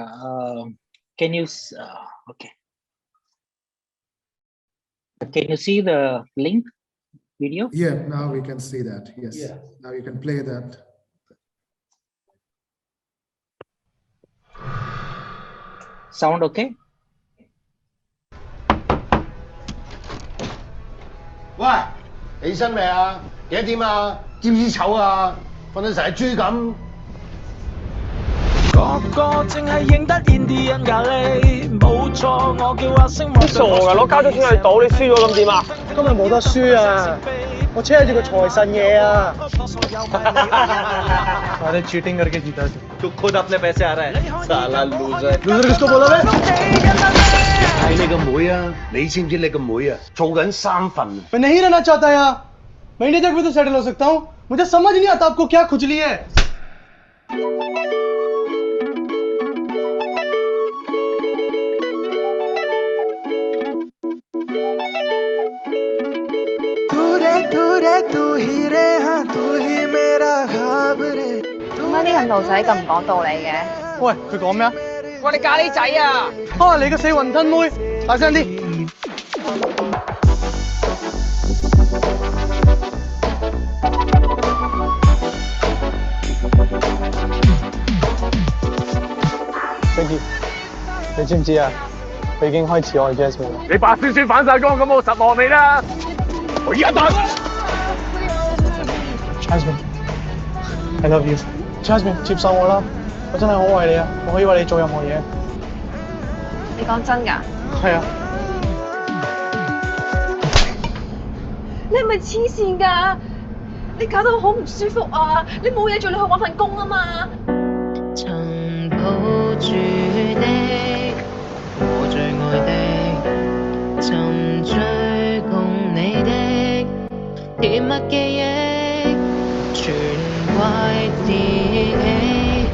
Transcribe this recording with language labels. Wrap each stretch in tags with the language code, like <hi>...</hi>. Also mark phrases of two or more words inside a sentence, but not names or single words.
<en>Can you? Okay. Can you see the link video? Yeah, now we can see that. Yes. Yeah. Now you can play that. Sound okay?</en> <yue>喂，起身未啊？幾多點啊？知唔知醜啊？瞓到成隻豬咁。個個淨係認得 Indian 咖喱，冇錯，我叫阿星。你傻㗎？攞交咗錢去賭，你輸咗咁點啊？今日冇得輸啊！我車住個財神爺啊 ！</yue> <hi>अरे चीटिंग करके जीता तू खुद अपने पैसे आ रहा है साला लूजर किसको बोला बे</hi> <yue>係你個妹啊你知唔知你個妹啊做緊3份</yue> <hi>मैं नहीं रहना चाहता यार महीने तक भी तो सेटल हो सकता हूँ मुझे समझ नहीं आता आपको क्या खुजली है तू ही रे हाँ तू ही मेरा ख्वाब रे</hi> <yue>點解啲印度仔咁唔講道理嘅？喂，佢講咩啊？我哋咖喱仔啊！啊，你個死雲吞妹，大聲啲！ Vicky， 你知唔知啊？佢已經開始愛 Jasmine 啦。你把酸酸反晒光，咁我實望你啦！我依家打。Jasmine，</yue> <en>I love you。</en> <yue>Jasmine，接受我啦，我真係好愛你啊！我可以為你做任何嘢。你講真㗎？係啊。你係咪黐線㗎？你搞到我好唔舒服啊！你冇嘢做，你去揾份工啊嘛。 曾抱住的，我最愛的，沉醉共你的甜蜜記憶，全怪自己。</yue>